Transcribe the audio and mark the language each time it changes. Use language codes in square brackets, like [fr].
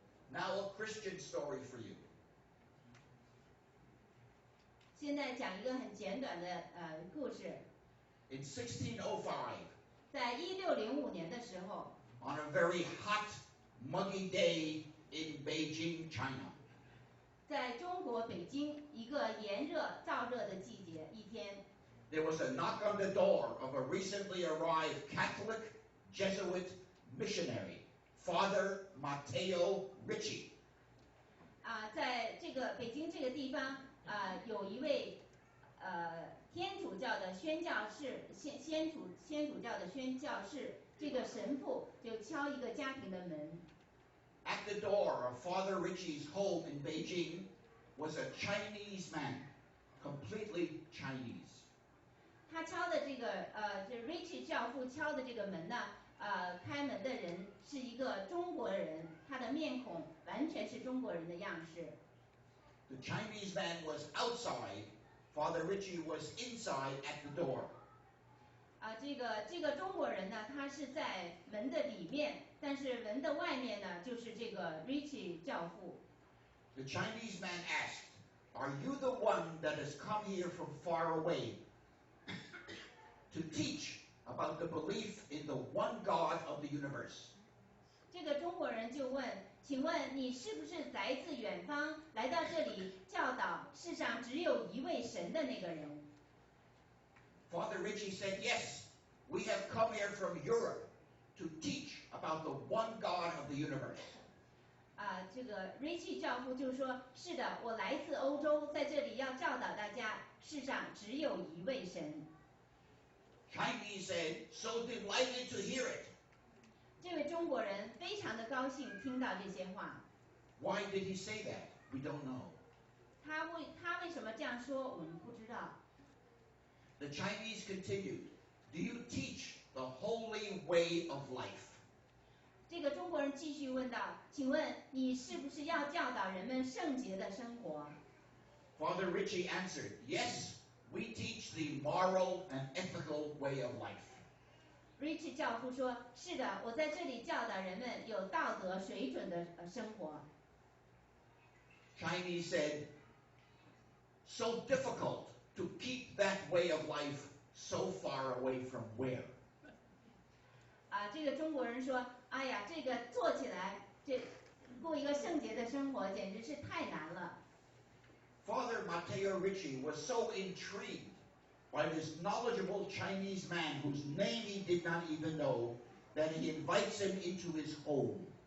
[en] Now a Christian story for you. [zh] 现在讲一个很简短的故事。 [en] In 1605, [zh] 在1605年的时候 [en] on a very hot, muggy day in Beijing, China, [zh] 在中国北京一个炎热燥热的季节，一天 [en] there was a knock on the door of a recently arrived Catholic Jesuit missionary, Father Matteo Ricci. [zh] 在这个北京这个地方，有一位天主教的宣教士，先主教的宣教士，这个神父就敲一个家庭的门。 [en] At the door of Father Ricci's home in Beijing was a Chinese man, completely Chinese. [zh] 他敲的这Ricci 教父敲的这个门呢，开门的人是一个中国人，他的面孔完全是中国人的样式。 [en] The Chinese man was outside, Father Ricci was inside at the door. [zh] 这个中国人呢，他是在门的里面，但是门的外面呢，就是这个 Ricci 教父。 [en] The Chinese man asked, "Are you the one that has come here from far away to teach about the belief in the one God of the universe?" [zh] 这个中国人就问，请问你是不是来自远方，来到这里教导世上只有一位神的那个人？ [en] Father Ricci said, "Yes, we have come here from Europe to teach about the one God of the universe." [zh] 这个 Ricci 教父就说，是的，我来自欧洲，在这里要教导大家，世上只有一位神。 [en] Chinese said, "So delighted to hear it." [zh] 这位中国人非常的高兴听到这些话。 [en] Why did he say that? We don't know. [zh] 他为什么这样说，我们不知道。 [en] The Chinese continued, "Do you teach the holy way of life?" [zh] 这个中国人继续问道，请问你是不是要教导人们圣洁的生活？ [en] Father Ricci answered, "Yes, we teach the moral and ethical way of life." [zh] Ricci 教父说，是的，我在这里教导人们有道德水准的生活。 [en] Chinese said, "So difficult to keep that way of life so far away from where?" [zh] 这个中国人说，哎呀，这个做起来，这过一个圣洁的生活简直是太难了。 [en] Father Matteo Ricci was so intrigued by this knowledgeable Chinese man whose name he did not even know that he invites him into his home.